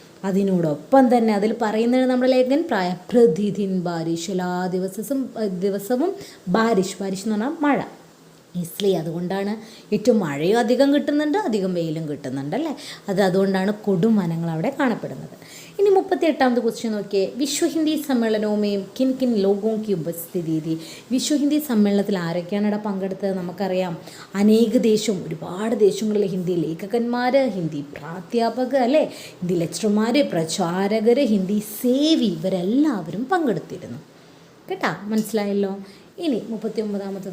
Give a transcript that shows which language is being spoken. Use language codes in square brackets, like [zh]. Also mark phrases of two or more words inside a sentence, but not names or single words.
[ml] അതിനോടൊപ്പം തന്നെ അതിൽ പറയുന്നത് നമ്മുടെ [hi] लेखन प्रतिदिन बारिश, [ml] എല്ലാ ദിവസവും ബാരിഷ് എന്ന് പറഞ്ഞാൽ മഴ. അതുകൊണ്ടാണ് ഏറ്റവും മഴയും അധികം കിട്ടുന്നുണ്ട്, അധികം വെയിലും കിട്ടുന്നുണ്ട് അല്ലേ. അതുകൊണ്ടാണ് കൊടുംവനങ്ങൾ അവിടെ കാണപ്പെടുന്നത്. ഇനി 38ാമത്തെ ക്വസ്റ്റ്യൻ നോക്കിയേ. [hi] विश्व हिंदी सम्मेलन में किन किन लोगों की उपस्थिति थी. [ml] വിശ്വ ഹിന്ദി സമ്മേളനത്തിൽ ആരൊക്കെയാണ് ഇവിടെ പങ്കെടുത്തത്? നമുക്കറിയാം, ഒരുപാട് ദേശങ്ങളിലെ ഹിന്ദി ലേഖകന്മാർ, ഹിന്ദി പ്രാധ്യാപകർ അല്ലേ, ഹിന്ദി ലെക്ചർമാർ, പ്രചാരകർ, ഹിന്ദി സേവി, ഇവരെല്ലാവരും പങ്കെടുത്തിരുന്നു കേട്ടാ. മനസ്സിലായല്ലോ. ഇനി 39ാമത്തതോ.